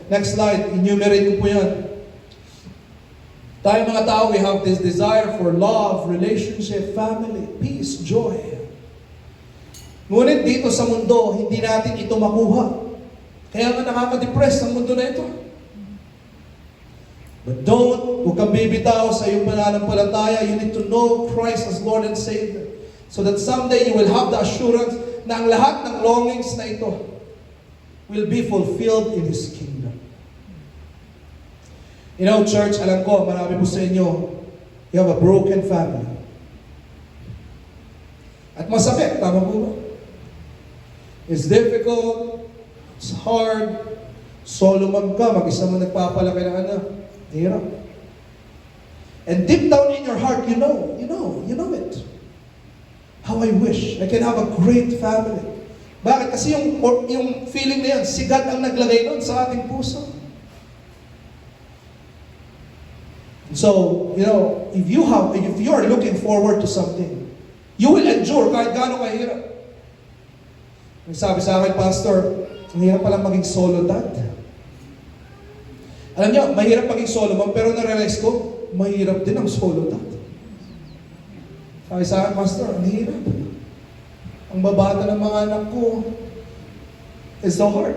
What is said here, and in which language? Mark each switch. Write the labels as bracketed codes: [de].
[en] Next slide, enumerate [tl] ko po yan. Tayo mga tao, [en] we have this desire for love, relationship, family, peace, joy. [tl] Ngunit dito sa mundo, hindi natin ito makuha. Kaya nga nakaka-depress ang mundo na ito. But huwag kang bibitaw sa iyong pananampalataya. [en] You need to know Christ as Lord and Savior. So that someday you will have the assurance [tl] na ang lahat ng longings na ito [en] will be fulfilled in His kingdom. You know, church, [tl] alam ko, marami po sa inyo, [en] you have a broken family. [tl] At masakit, tama po ba? [en] It's difficult, it's hard, [tl] solo man ka, mag-isa mo nagpapalaki ng anak. Hirap. [en] And deep down in your heart, you know it. How I wish I can have a great family. [tl] Bakit? Kasi yung feeling na yan, si God ang naglagay nun sa ating puso. [en] So, if you are looking forward to something, you will endure kahit gaano kahirap. [tl] Nagsabi sa akin, Pastor, ang hirap palang maging solo dad. Alam niyo, mahirap maging solo mom, pero na-realize ko, mahirap din ang solo dad. Sabi sa akin, Pastor, ang hirap. Ang babata ng mga anak ko [en] is so hard.